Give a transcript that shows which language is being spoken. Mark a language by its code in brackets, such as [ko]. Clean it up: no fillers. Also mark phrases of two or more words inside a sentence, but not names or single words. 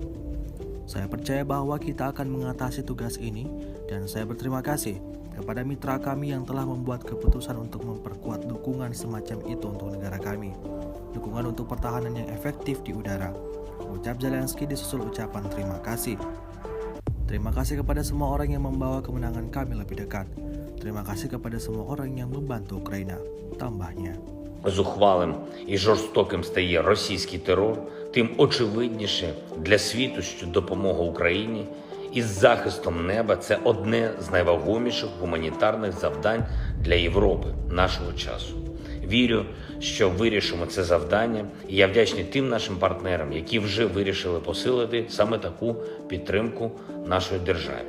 [id] Saya percaya bahwa kita akan mengatasi tugas ini dan saya berterima kasih kepada mitra kami yang telah membuat keputusan untuk memperkuat dukungan semacam itu untuk negara kami. Dukungan untuk pertahanan yang efektif di udara. Ucap Zelensky disusul ucapan terima kasih. Terima kasih kepada semua orang yang membawa kemenangan kami lebih dekat. Terima kasih kepada semua orang yang membantu Ukraina, tambahnya. [uk] Зухвалим і жорстоким стає російський терор, тим очевидніше для світу, що допомога Україні із захистом неба – це одне з найвагоміших гуманітарних завдань для Європи нашого часу. Вірю, що вирішимо це завдання, і я вдячний тим нашим партнерам, які вже вирішили посилити саме таку підтримку нашої державі.